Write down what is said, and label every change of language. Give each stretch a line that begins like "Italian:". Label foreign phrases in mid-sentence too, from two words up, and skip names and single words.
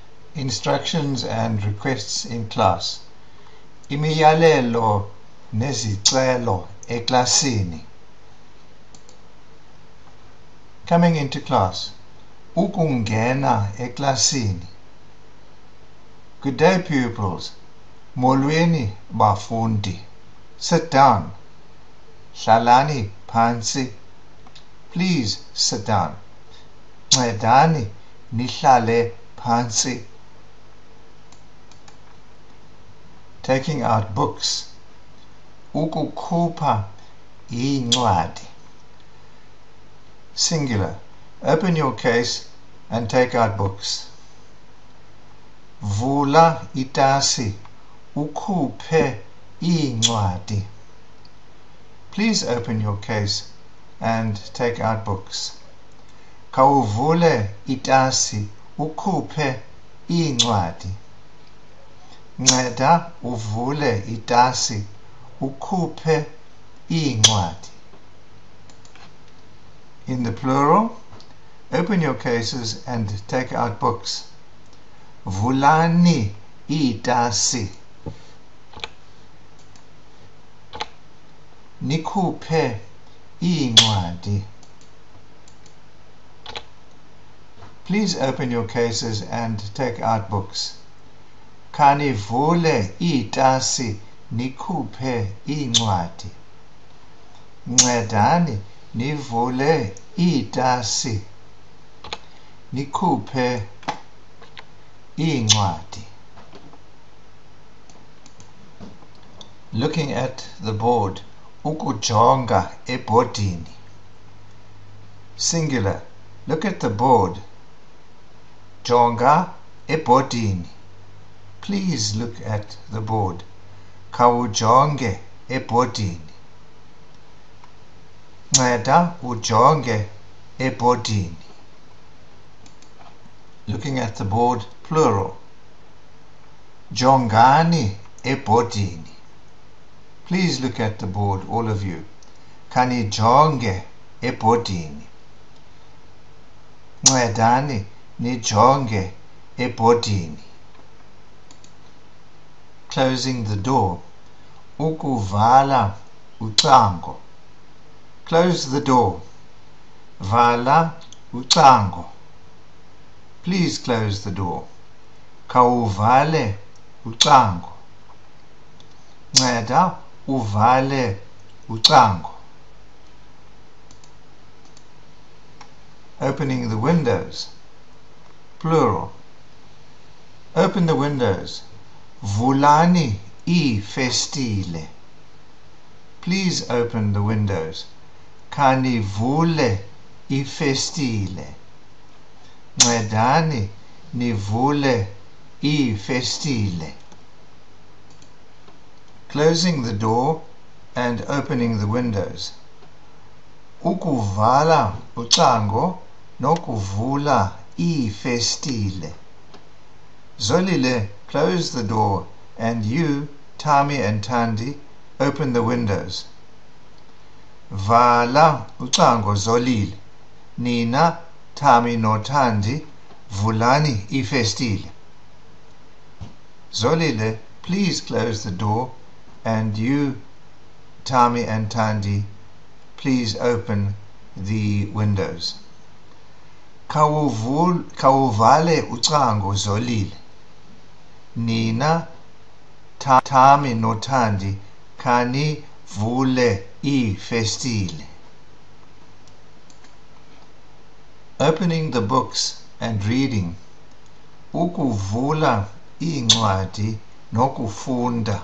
English: Instructions and requests in class.
Xhosa: Imiyalelo nezicelo eklasini.
English: Coming into class.
Xhosa: Ukungena eklasini.
English: Good day, pupils.
Xhosa: Molweni bafundi.
English: Sit down.
Xhosa: Hlalani phansi.
English: Please sit down.
Xhosa: Ncedani nihlale phansi.
English: Taking out books.
Xhosa: Ukukhupha incwadi.
English: Singular. Open your case and take out books.
Xhosa: Vula itasi ukhuphe incwadi.
English: Please open your case and take out books.
Xhosa: Khawuvule itasi ukhuphe incwadi. Nceda uvule itasi ukhuphe incwadi.
English: In the plural, open your cases and take out books.
Xhosa: Vulani itasi. Nikhuphe incwadi.
English: Please open your cases and take out books.
Xhosa: Khanivule itasi nikhuphe incwadi. Ncedani nivule itasi nikhuphe incwadi.
English: Looking at the board.
Xhosa: Ukujonga ebhodini.
English: Singular. Look at the board.
Xhosa: Jonga ebhodini.
English: Please look at the board.
Xhosa: Khawujonge ebhodini. Nceda ujonge ebhodini.
English: Looking at the board, plural.
Xhosa: Jongani ebhodini.
English: Please look at the board, all of you.
Xhosa: Khanijonge ebhodini. Ncedani nijonge ebhodini.
English: Closing the door.
Xhosa: Ukuvala ucango.
English: Close the door.
Xhosa: Vala ucango.
English: Please close the door.
Xhosa: Khawuvale ucango. Nceda uvale ucango.
English: Opening the windows. Plural. Open the windows.
Xhosa: Vulani ifestile.
English: Please open the windows.
Xhosa: Khanivule ifestile. Ncedani nivule ifestile.
English: Closing the door and opening the windows.
Xhosa: Ukuvala ucango nokuvula ifestile.
English: Zolile, close the door, and you, Tami and Tandi, open the windows.
Xhosa: Vala ucango Zolile. Nina, Tami no Tandi, vulani ifestile.
English: Zolile, please close the door, and you, Tami and Tandi, please open the windows.
Xhosa: Khawuvale ucango Zolile. Nina, Tami no Tandi, khani vule ifestile.
English: Opening the books and reading.
Xhosa: Ukuvula incwadi nokufunda.